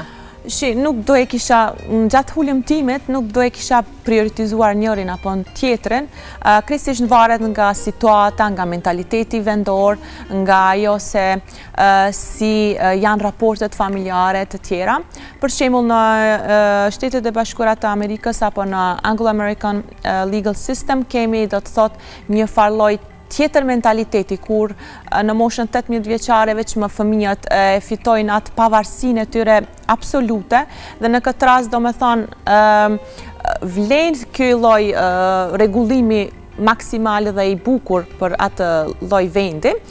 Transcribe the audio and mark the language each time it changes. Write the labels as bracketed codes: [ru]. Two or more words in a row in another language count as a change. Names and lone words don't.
[sq] Nuk do e kisha, gjatë hulumtimit, nuk do e kisha prioritizuar njërin apo tjetrin, kryesisht varet nga situata, nga mentaliteti vendor, nga ajo se si janë raportet familjare të tjera. Për shembull në Shtetet e Bashkuara të Amerikës apo në [en] Anglo-American legal system [sq] kemi, do të thot, një farë lloj tjetër mentaliteti, kur në moshën 18 vjeçare veç më fëmijët fitojnë atë pavarësinë e tyre absolute, dhe në këtë rast do me thonë vlen ky lloj rregullimi maksimal dhe i bukur për atë lloj vendi,